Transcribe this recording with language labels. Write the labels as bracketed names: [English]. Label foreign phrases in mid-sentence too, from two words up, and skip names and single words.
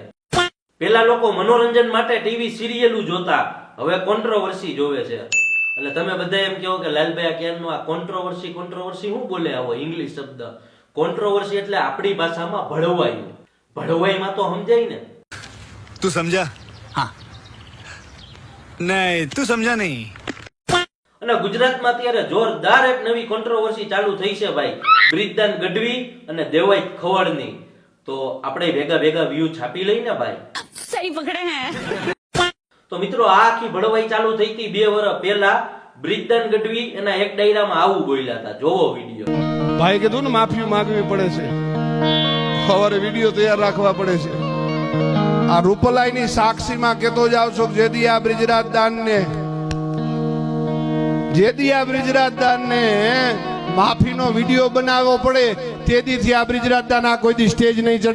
[Gujarati] પેલા લોકો મનોરંજન માટે ટીવી સિરિયલો જોતા, હવે કોન્ટ્રોવર્સી જોવે છે। અને તમે બધા એમ કહો કે લાલભાઈ આ ક્યારનું આ કોન્ટ્રોવર્સી શું બોલે આવો ઇંગ્લિશ શબ્દ? કોન્ટ્રોવર્સી એટલે આપણી ભાષામાં ભળવાયું। ભળવાઈમાં તો સમજાય ને? [Hindi] तू समझा? हाँ। नहीं, तू समझा नहीं। [Gujarati] અને ગુજરાતમાં અત્યારે જોરદાર એક નવી કોન્ટ્રોવર્સી ચાલુ થઈ છે ભાઈ, બ્રિજદાન ગઢવી અને દેવાય ખવડની। તો આપણે ભેગા વ્યૂ છાપી લઈને ભાઈ। [Hindi] सही पकड़े हैं। [Gujarati] તો મિત્રો આ આખી ભળવાઈ ચાલુ થઈ હતી 2 વર્ષ પહેલા। બ્રિજદાન ગઢવી એના એક ડાયરામાં આવું બોલ્યા હતા, જોવો વિડીયો। ભાઈ કીધું ને માફી માંગવી પડે છે, સવારે વિડીયો તૈયાર રાખવા પડે છે। આ રૂપલાઈની સાક્ષીમાં કેતો જાવ છો જેદી આ બ્રિજરાજદાનને માફીનો વિડીયો બનાવવો પડે તેદીથી આ બ્રિજરાજદાન આ કોઈ દી સ્ટેજ નહીં ચડે।